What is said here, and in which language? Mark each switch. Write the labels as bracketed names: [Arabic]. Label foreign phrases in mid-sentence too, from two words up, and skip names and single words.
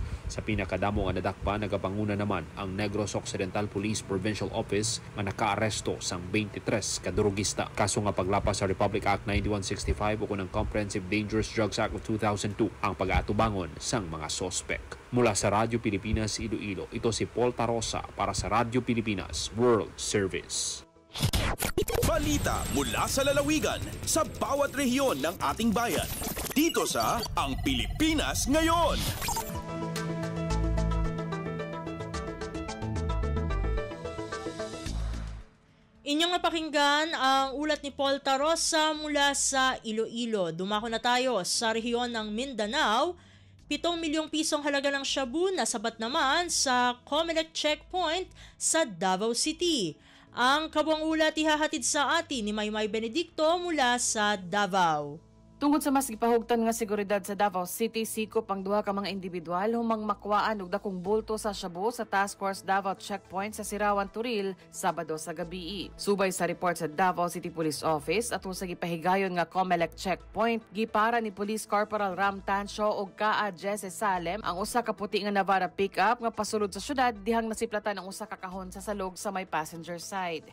[Hiligaynon] Sa pinakadamo nga nadakpa, nagapanguna naman ang Negros Occidental Police Provincial Office nga nakaaresto sang 23 ka drogista. Kaso nga paglapas sa Republic Act 9165 o ng Comprehensive Dangerous Drugs Act of 2002 ang pag-aatubangon sang mga sospek. [Filipino] Mula sa Radyo Pilipinas Iloilo, ito si Paul Tarosa para sa Radyo Pilipinas World Service. Balita mula sa lalawigan sa bawat rehiyon ng ating bayan. Dito sa Ang Pilipinas Ngayon. Inyong napakinggan ang ulat ni Paul Tarosa mula sa Iloilo. Dumako na tayo sa rehiyon ng Mindanao. 7 milyong pisong halaga ng shabu na sabat naman sa Comelec Checkpoint sa Davao City. Ang kabuang ulat ihahatid sa atin ni Maymay Benedicto mula sa Davao. [Cebuano] Tungod sa mas gipahugtan nga seguridad sa Davao City, sikop ang duha ka mga individual humang makuhaan og dakong bulto sa shabu sa Task Force Davao Checkpoint sa Sirawan, Turil, Sabado sa gabi. Subay sa report sa Davao City Police Office ato sa gipahigayon nga Comelec Checkpoint, gipara ni Police Corporal Ram Tancho og Kaa Jesse Salem ang usa ka puti nga Navara pickup nga pasulod sa syudad dihang nasiplatan ang usa ka kahon sa salog sa may [English] passenger side.